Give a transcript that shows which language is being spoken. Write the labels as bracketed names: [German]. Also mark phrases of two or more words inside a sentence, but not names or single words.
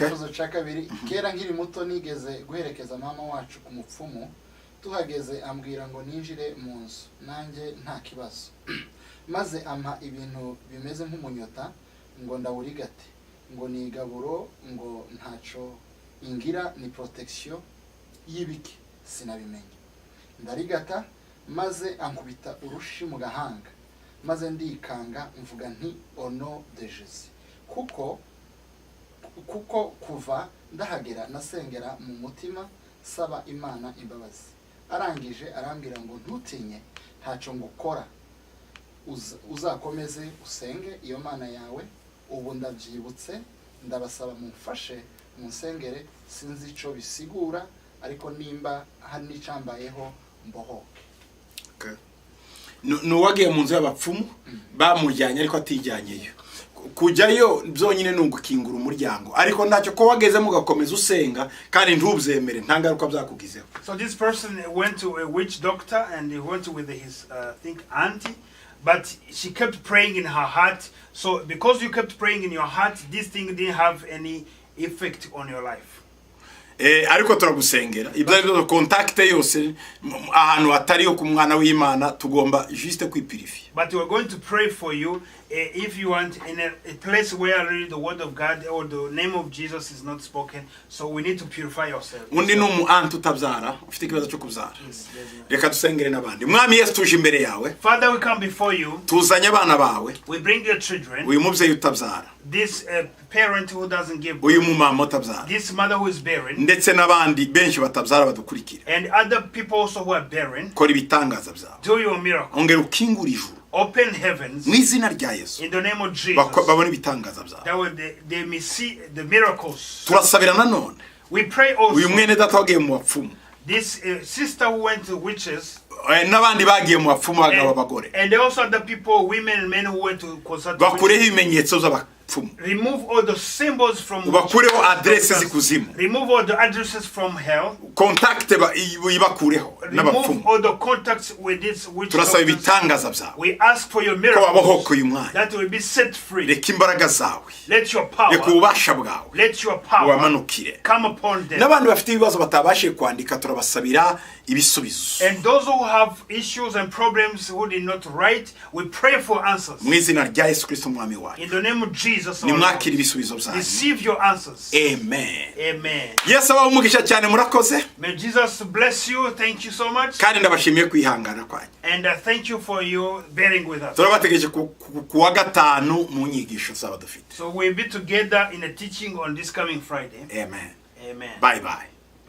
[Kinyarwanda] Ikibazo cya kabiri, kera nkiri muto nigeze guherekeza mama wacu ku mupfumu, tuhageze ambwira ngo ninjire mu nzu nanjye nta kibazo, maze ampa ibintu bimeze nk'umunyota ngo ndawurigate, ngo ni igaburo ngo ntaco ingira ni protection y'ibiki sinabimenye. Ndarigata maze ankubita urushi mu gahanga, maze ndikanga mvuga nti [French] au nom de Jésus. [Kinyarwanda] Kuko kuva ndahagera nasengera mu mutima saba Imana imbabazi. Arangije arambwira ngo ntutinye, ntacyo ngukora, uzakomeze usenge iyo Mana yawe. Ubu ndabyibutse, ndabasaba mumfashe munsengere, sinzi ico bisigura, ariko nimba hari n'icambayeho mbohoke. Okay. Nuwagiye mu nzu y'abapfumu bamujyanye ariko atijyanyeyo. Kujyayo byonyine nungukingura umuryango, ariko ntacyo ko wageze mugakomeza usenga kandi ntubyemere nta ngaruka byakugizeho. [English] So this person went to a witch doctor and he went with his think auntie, but she kept praying in her heart. So because you kept praying in your heart, this thing didn't have any effect on your life. [Kinyarwanda] Ariko turagusengera ibyo contact yose ahantu atari yo ku mwana w'Imana tugomba juste kwipirifia. [English] But we are going to pray for you if you want in a place where really the word of God or the name of Jesus is not spoken. So we need to purify yourself. [Kinyarwanda] Undi numu antu tabyara ufite ikibazo cyo kubyara. Reka dusengere nabandi. Mwami Yesu tuje imbere yawe. [English] Father, we come before you. [Kinyarwanda] Tuzanye abana bawe. [English] We bring your children. [Kinyarwanda] Uyu mubyeyi utabyara. [English] This parent who doesn't give birth. [Kinyarwanda] Uyu mumama utabyara. [English] This mother who is barren. [Kinyarwanda] Ndetse nabandi benshi batabyara badukurikira. [English] And other people also who are barren. [Kinyarwanda] Kora ibitangaza byawe. [English] Do your miracle. [Kinyarwanda] Ongera ukingura ijuru. [English] Open heavens. [Kinyarwanda] Mwizina rya Yesu. [English] In the name of Jesus. [Kinyarwanda] Babone ibitangaza byawe. [English] That way they may see the miracles. [Kinyarwanda] Turasabira nanone. [English] We pray also. [Kinyarwanda] Uyu mwene data wagiye mu bapfumu. [English] This sister who went to witches. [Kinyarwanda] Nabandi bagiye mu bapfumu bagaba bagore. [English] And also other people, women and men who went to consult. [Kinyarwanda] Bakureho ibimenyetso z'abapfumu. [English] Remove all the symbols from. [Kinyarwanda] Bakureho addresses z'ikuzimu. [English] Remove all the addresses from hell. [Kinyarwanda] Contact ibakureho n'abapfumu. [English] Remove all the contacts with this witch. [Kinyarwanda] Turasaba ibitangaza byawe. [English] We ask for your miracles. That will be set free. [Kinyarwanda] Reka imbaraga zawe. [English] Let your power. [Kinyarwanda] Reka ububasha bwawe. [English] Let your power. [Kinyarwanda] Wamanukire. [English] Come upon them. [Kinyarwanda] N'abandi bafite ibibazo batabashe kwandika turabasabira ibisubizo. [English] And those who have issues and problems who did not write, we pray for answers. [Kinyarwanda] Mwizina rya Yesu Kristo mwami wacu. [English] In the name of Jesus. [Kinyarwanda] Nimwakire ibisubizo byanyu. [English] Receive your answers. Amen. Amen. [Kinyarwanda] Yesu abaho umugisha cyane murakoze. [English] May Jesus bless you. Thank you so much. [Kinyarwanda] Kandi ndabashimiye kwihangana kwanyu. [English] And thank you for you bearing with us. [Kinyarwanda] Turabategereje kuwa gatanu mu nyigisho zaba dufite. [English] So we'll be together in a teaching on this coming Friday. Amen. Amen. Bye bye.